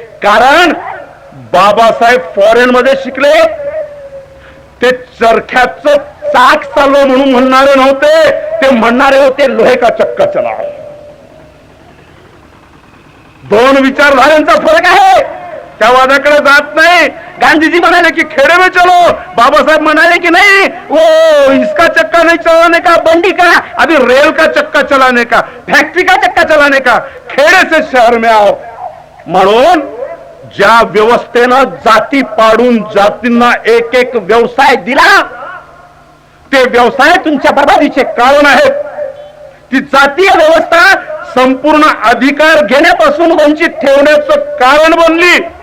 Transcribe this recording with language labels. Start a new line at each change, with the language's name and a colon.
Marathi: कारण बाबासाहेब फॉरेन मध्ये शिकले, ते चरख्याचं चाक चालव म्हणून म्हणणारे नव्हते, ते म्हणणारे होते
Hindi: लोहे का चक्का चला.
Marathi: दोन विचारधारांचा फरक आहे, त्या वादाकडे जात नाही.
Hindi: गांधीजी म्हणाले की खेडे में चलो,
Marathi: बाबासाहेब म्हणाले की नाही
Hindi: वो इसका चक्का नहीं चलाने का, बंडी का, अभी रेल का चक्का चलाने का, फैक्ट्री का चक्का चलाने का, खेडे से शहर में आओ.
Marathi: म्हणून ज्या व्यवस्थेनं जाती पाडून जातींना एक एक व्यवसाय दिला, ते व्यवसाय तुमच्या बर्बादीचे कारण आहेत. ती जातीय व्यवस्था संपूर्ण अधिकार घेण्यापासून वंचित ठेवण्याचं कारण बनली.